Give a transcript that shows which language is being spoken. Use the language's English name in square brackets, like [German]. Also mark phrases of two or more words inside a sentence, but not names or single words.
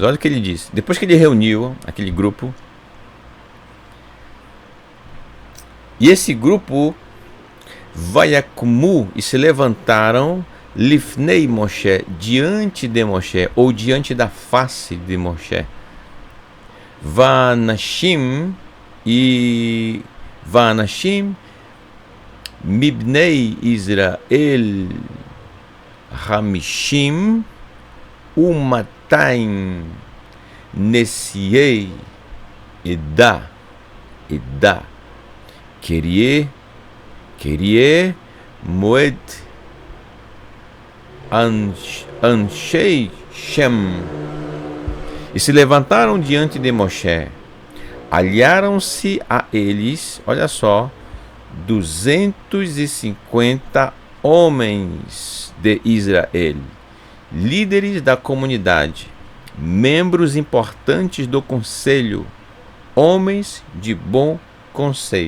[Portuguese] Olha o que ele diz. Depois que ele reuniu aquele grupo, e esse grupo Vayakumu, e se levantaram [Hebrew] לפני משה, [Portuguese] diante de Moshe, ou diante da face de Moshe. [Hebrew] ואנשים מבני ישראל חמשים ומאתים נשיאי עדה קריאי מועד אנשי שם. [Portuguese] E se levantaram diante de Moshe, aliaram-se a eles, olha só, 250 homens de Israel, líderes da comunidade, membros importantes do conselho, homens de bom conceito.